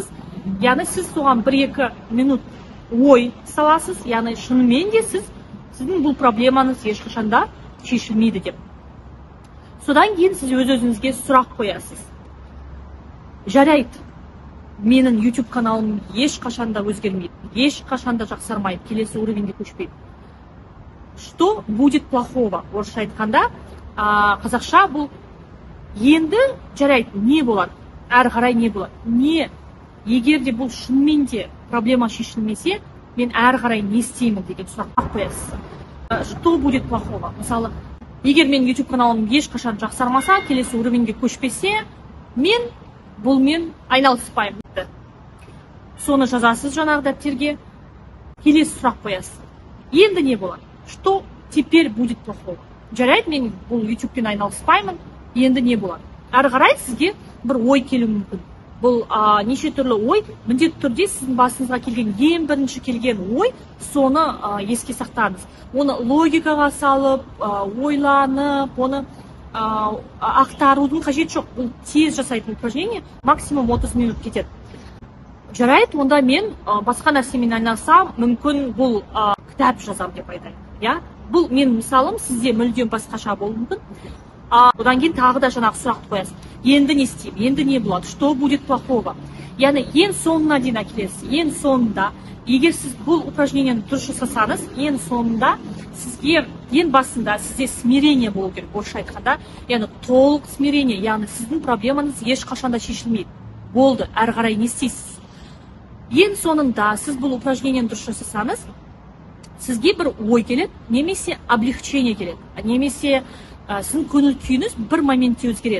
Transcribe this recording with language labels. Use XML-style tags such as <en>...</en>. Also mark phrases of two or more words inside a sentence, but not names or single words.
<kk>Яғни сіз соған 1-2 минут ой саласыз, яғни шынымен де сіздің бұл проблемаңыз ешқашанда шешілмейді деп. Содан кейін сіз өз-өзіңізге сұрақ қоясыз. Жарайды, менің YouTube каналым ешқашанда өзгермейді, ешқашанда жақсармайды, келесі уровеньге көшпейді.</kk> <ru>Что будет плохого?</ru> <kk>Орысша айтқанда, қазақша бұл енді жарайды, не болады? Әрі қарай не болады? Не? Егер де бұл шынымен де проблема шешілмесе, мен әрі қарай не істеймін деген сұрақ қоясыз.</kk> <ru>Что будет плохого?</ru> <kk>Мысалы, егер мен YouTube каналым ешқашан жақсармаса, келесі уровеньге көшпесе, мен айналыспаймын. Соны жазасыз жаңағы дәптерге, келесі сұрақ қоясыз. Енді не болады?</kk> <ru>Что теперь будет плохого?</ru> <kk>Жарайды, мен бұл YouTube-пен айналыспаймын, енді не болады? Әрі қарай сізге бір ой келуі мүмкін. Бұл неше түрлі ой, міндетті түрде сіздің басыңызға келген, ең бірінші келген ой, соны еске сақтаңыз. Оны логикаға салып, ойланып, оны ақтарудың қажеті жоқ. Бұл тез жасайтын упражнение, максимум 30 минут кетеді. Жарайды, онда мен басқа нәрсемен айналысам, мүмкін бұл кітап жазам деп айтайын. Бұл мен мысалым, сізде мүлдем басқаша болуы мүмкін. Одан кейін тағы да жаңағы сұрақты қоясыз. Енді не істеймін? Енді не болады?</kk> <ru>Что будет плохого?</ru> <kk>Яғни ең соңына дейін әкелесіз. Ең соңында, егер сіз бұл упражнениені дұрыс жасасаңыз, ең соңында сізге, ең басында сізде смирение болу керек, орысша айтқанда, яғни толық смирение, яғни сіздің проблемаңыз ешқашанда шешілмейді. Болды, әрі қарай не істейсіз? Ең соңында сіз бұл упражнениені дұрыс жасасаңыз, сізге бір ой келеді, немесе облегчение келеді, немесе сіздің көңіл күйіңіз бір моментте өзгереді.</kk>